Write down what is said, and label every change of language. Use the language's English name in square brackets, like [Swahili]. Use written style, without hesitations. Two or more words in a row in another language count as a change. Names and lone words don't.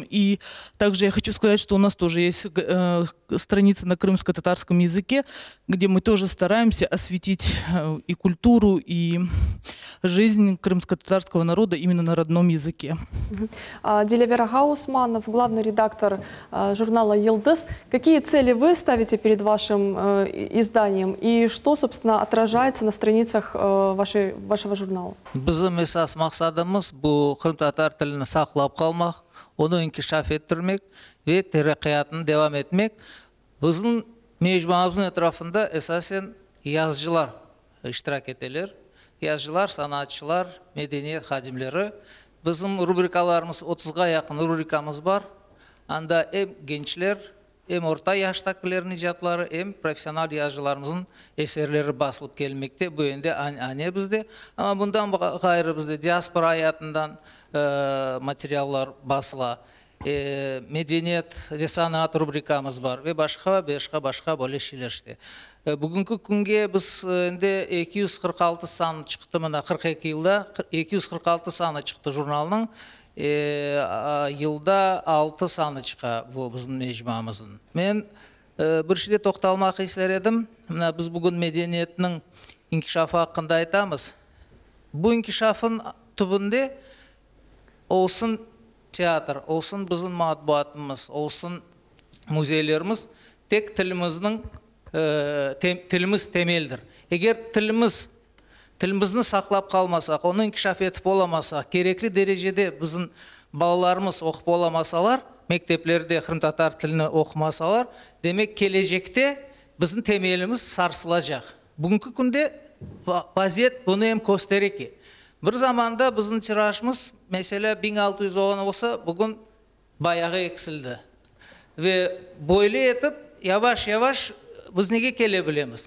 [Russian] И также я хочу сказать, что у нас тоже есть страница на крымско-татарском языке, где мы тоже стараемся осветить и культуру, и жизнь крымско-татарского народа именно на родном языке. Дилявер Гаусманов, главный редактор журнала «Йылдыз». Какие цели вы ставите перед вашим изданием и что, собственно, отражается на страницах вашего журнала? [Crimean Tatar] Bizim esas maqsadımız bu Krım Tatar tilini saqlab qalmaq, onu inkişaf ettirmek ve teraqqiyatını devam etmek. Bizim mecmuamızın etrafında esasen yazıcılar iştirak edeler. yazıcılar, sanatçılar, medeniyet hadimleri. Bizim rubrikalarımız 30'a yakın rubrikamız var. Anda hem gençler, hem orta yaştakilerin icatları, hem profesyonel yazıcılarımızın eserleri basılıp gelmekte. Bu yönde ane bizde. Ama bundan gayrı bizde diaspora hayatından materyallar basıla. Medeniyet ve sanat rubrikamız var ve başka böyle şeyler işte. Bugünkü günge biz 246 san çıktı, 42 yılda 246 sanı çıktı jurnalının. Yılda 6 sanı çıka bu bizim mecmuamızın. Men bir şeyde toxtalmak ister edim. Biz bugün medeniyetinin inkişafı hakkında aytamız. Bu inkişafın tübünde olsun teatr, olsun bizim matbuatımız, olsun muzeylerimiz tek tilimizin tilimiz temeldir. Eğer tilimizni saqlab kalmasak, onu inkişaf etip olamasak, gerekli derecede bizim balalarımız okup olamasalar, mekteplerde Kırım Tatar tilini okumasalar, demek gelecekte bizim temelimiz sarsılacak. Bugünkü günde vaziyet bunu hem gösterir ki. Bir zamanda bizim tirajımız mesela 1600 olsa bugün bayağı eksildi. Ve böyle etip yavaş yavaş biz nege kelebilemiz?